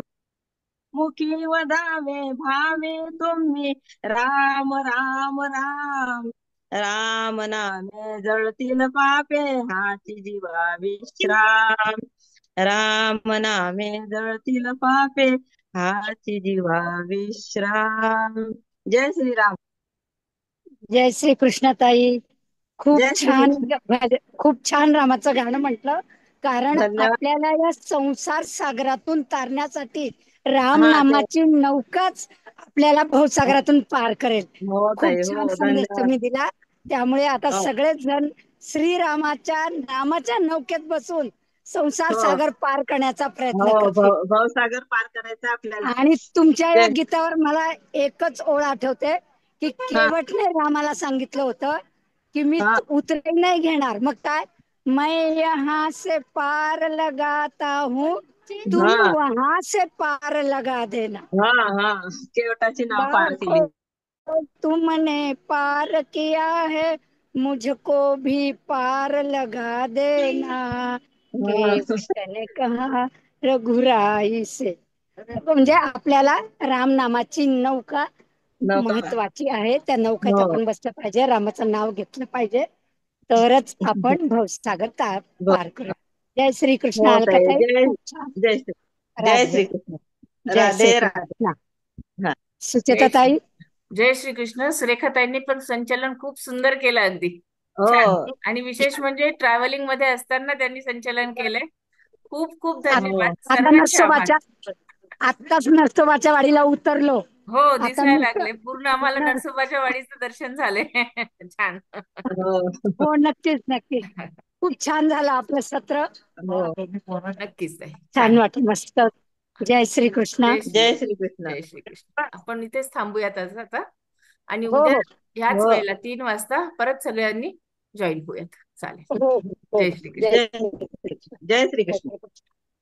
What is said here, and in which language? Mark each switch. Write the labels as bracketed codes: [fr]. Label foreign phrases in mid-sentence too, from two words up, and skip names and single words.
[mr] मुखी वदावे भावे तुम्ही राम राम राम. राम नामे जळतील पापे हाची जीवा विश्राम. राम नामे जळतील पापे हाची जीवा विश्राम. जय श्रीराम. जय श्री कृष्ण ताई. खूप जय श्री छान कृष्ण. खूप छान रामाचं गाणं म्हटलं. कारण धन्यवाद. आपल्याला या संसार सागरातून तारण्यासाठी राम हा ते नामाची नौकाच आपल्याला भवसागरातून पार करेल. हो खूप ताई, छान हो संदेश धन्यवाद. तुम्ही दिला. त्यामुळे आता हो सगळेच जण श्रीरामाच्या नामाच्या नौकेत बसून संसार हो सागर पार करण्याचा प्रयत्न हो करतील. भवसागर पार करायचा आपल्याला. आणि तुमच्या या जय गीतावर मला एकच ओळ आठवते की हा केवटने रामाला सांगितलं होतं की मी हा उतरे नाही घेणार. मग काय, [hi] मैं यहाँ से पार लगाता हूँ, तुम हा वहां से पार लगा देना. [mr] हा हा केवटाची नाव पार केली. [hi] लाखों तुमने पार किया है, मुझको भी पार लगा देना. [mr] हा [hi] केवट ने कहा रघुराई से. [mr] म्हणजे आपल्याला राम नामाची नौका नौका पार. महत्वाची आहे. त्या नौकेत हो आपण बसलं पाहिजे, रामाचं नाव घेतलं पाहिजे, तरच आपण भवसागर ब- पार करू. जय श्री कृष्ण. हो ताई. अलकाताई जय खूप छान. जय श्री जय राधे. श्री कृष्ण. जय श्री राधे राधे. कृष्ण. हा जय सुचेताताई. जय श्रीकृष्ण. सुरेखाताईंनी पण संचालन खूप सुंदर केलं, अगदी छान. हो आणि विशेष म्हणजे ट्रॅव्हलिंग मध्ये असताना त्यांनी संचालन केलंय. खूप खूप हो धन्यवाद, आता सर्वांचे आभार. नरसोबाच्या आत्ताच नरसोबाच्या वाडीला उतरलो. हो, आता दिसायला लागले पूर्ण. आम्हाला नरसोबाच्या वाडीचं दर्शन झाले. छान. हो हो, नक्कीच नक्कीच. खूप छान झालं आपलं सत्र. हो नक्कीच आहे, छान छान. वाटलं, मस्त. जय श्री कृष्ण. जय जय श्री कृष्ण. श्रीकृष्ण. आपण इथेच थांबूयात आज आता. आणि हो उद्या हो ह्याच हो वेळेला 3 वाजता परत सगळ्यांनी जॉईन होऊयात. चालेल. हो हो. जय श्रीकृष्ण. जय जय श्री कृष्ण. जय श्री जय कृष्ण. श्री कृष्ण.